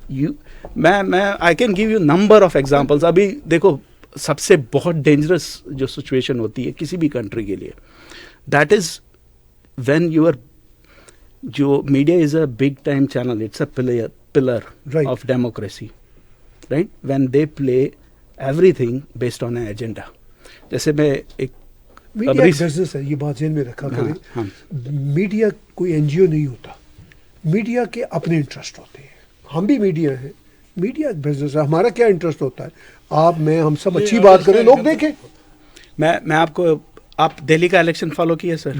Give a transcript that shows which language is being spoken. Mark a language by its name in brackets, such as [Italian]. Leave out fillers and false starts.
[English] You, मैं I can give you number of examples. [Hindi] अभी देखो, सबसे बहुत डेंजरस जो सिचुएशन होती है किसी भी कंट्री के लिए, [English] That is when your, जो media is a big time channel, it's a pillar Right. of democracy, right? When they play everything based on an agenda. [Hindi] जैसे मैं एक मीडिया बिजनेस है, ये बात ज़हन में रखा करें. हाँ. मीडिया कोई एनजीओ नहीं होता. मीडिया के अपने इंटरेस्ट होते हैं. हम भी मीडिया हैं. मीडिया बिजनेस है. हमारा क्या इंटरेस्ट होता है? आप, मैं, हम सब अच्छी बात करें, लोग देखें. मैं आपको, आप दिल्ली का इलेक्शन फॉलो किया सर?